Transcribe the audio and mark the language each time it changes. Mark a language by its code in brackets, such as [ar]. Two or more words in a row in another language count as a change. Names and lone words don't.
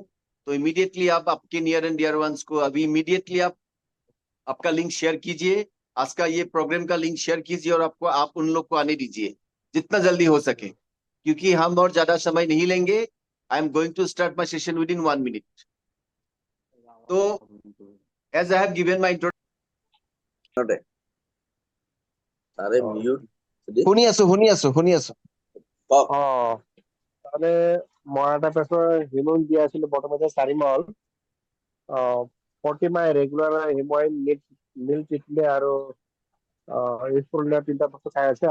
[hi] तो इमीडिएटली आप आपके [en] near and dear ones [hi] को अभी इमीडिएटली आप आपका लिंक शेयर कीजिए, आज का ये प्रोग्राम का लिंक शेयर कीजिए, और आपको आप उन लोग को आने दीजिए जितना जल्दी हो सके, क्योंकि हम और ज्यादा समय नहीं लेंगे। [en] I am going to start my session within 1 minute. तो as I have given my [as] আরে মিউট শুনি আছো। কক অ তাহলে মই এটা পেছৰ হিমন দিয়া আছিলে বৰ্তমান 4 মাহ প্ৰতি মাহে ৰেগুলাৰ হিমইন মিল ট্ৰিটমেণ্ট আৰু ইনফুলিনা 3টা বস্তু খাই আছে।